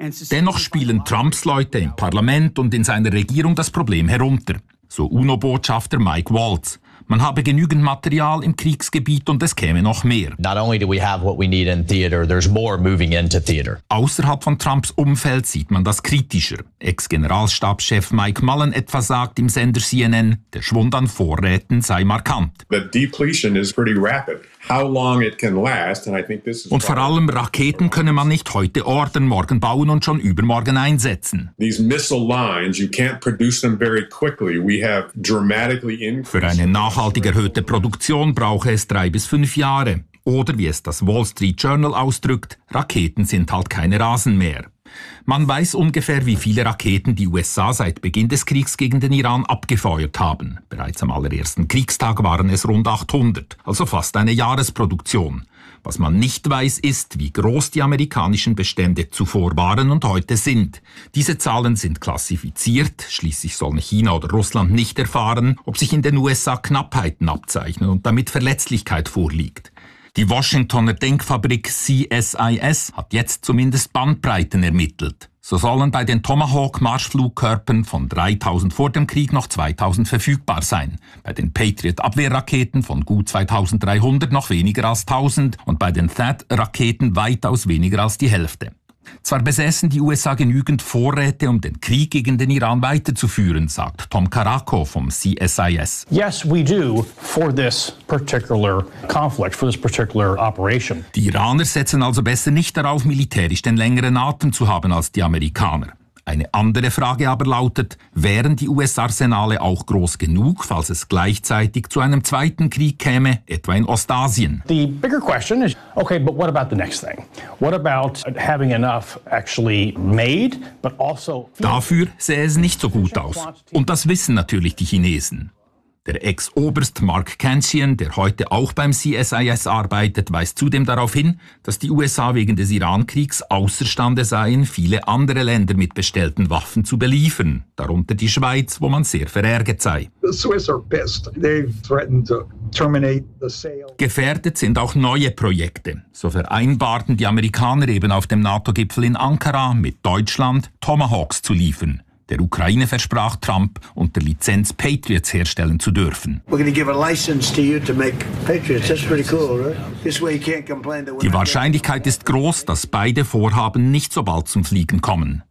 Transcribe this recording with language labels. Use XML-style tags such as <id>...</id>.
<de>Dennoch spielen Trumps Leute im Parlament und in seiner Regierung das Problem herunter. So UNO-Botschafter Mike Waltz. Man habe genügend Material im Kriegsgebiet und es käme noch mehr.</de> <en>Not only do we have what we need in theater, there's more moving into theater.</en> <de>Außerhalb von Trumps Umfeld sieht man das kritischer. Ex-Generalstabschef Mike Mullen etwa sagt im Sender CNN, der Schwund an Vorräten sei markant.</de> <en>The depletion is pretty rapid. How long it can last, and I think this is.</en> <de>Und vor allem Raketen könne man nicht heute ordern, morgen bauen und schon übermorgen einsetzen.</de> <en>These missile lines, you can't produce them very quickly. We have dramatically increased.</en> <de>Für eine nachhaltig erhöhte Produktion brauche es 3 bis 5 Jahre. Oder wie es das Wall Street Journal ausdrückt, Raketen sind halt keine Rasen mehr. Man weiß ungefähr, wie viele Raketen die USA seit Beginn des Kriegs gegen den Iran abgefeuert haben. Bereits am allerersten Kriegstag waren es rund 800, also fast eine Jahresproduktion. Was man nicht weiß, ist, wie groß die amerikanischen Bestände zuvor waren und heute sind. Diese Zahlen sind klassifiziert, schließlich sollen China oder Russland nicht erfahren, ob sich in den USA Knappheiten abzeichnen und damit Verletzlichkeit vorliegt. Die Washingtoner Denkfabrik CSIS hat jetzt zumindest Bandbreiten ermittelt. So sollen bei den Tomahawk-Marschflugkörpern von 3'000 vor dem Krieg noch 2'000 verfügbar sein, bei den Patriot-Abwehrraketen von gut 2'300 noch weniger als 1'000 und bei den THAAD-Raketen weitaus weniger als die Hälfte. Zwar besessen die USA genügend Vorräte, um den Krieg gegen den Iran weiterzuführen, sagt Tom Caracco vom CSIS.</de> <en>Yes, we do for this particular conflict, for this particular operation.</en> <de>Die Iraner setzen also besser nicht darauf, militärisch den längeren Atem zu haben als die Amerikaner. Eine andere Frage aber lautet, wären die US-Arsenale auch groß genug, falls es gleichzeitig zu einem zweiten Krieg käme, etwa in Ostasien?</de> <en>The bigger question is, okay, but what about the next thing? What about having enough actually made, but also...</en> <de>Dafür sähe es nicht so gut aus. Und das wissen natürlich die Chinesen. Der Ex-Oberst Mark Kenshian, der heute auch beim CSIS arbeitet, weist zudem darauf hin, dass die USA wegen des Irankriegs außerstande seien, viele andere Länder mit bestellten Waffen zu beliefern, darunter die Schweiz, wo man sehr verärgert sei.</de> <en>The Swiss are pissed. They've threatened to terminate the sale.</en> <de>Gefährdet sind auch neue Projekte. So vereinbarten die Amerikaner eben auf dem NATO-Gipfel in Ankara mit Deutschland Tomahawks zu liefern. Der Ukraine versprach Trump, unter Lizenz Patriots herstellen zu dürfen. Die Wahrscheinlichkeit ist groß, dass beide Vorhaben nicht so bald zum Fliegen kommen.</de>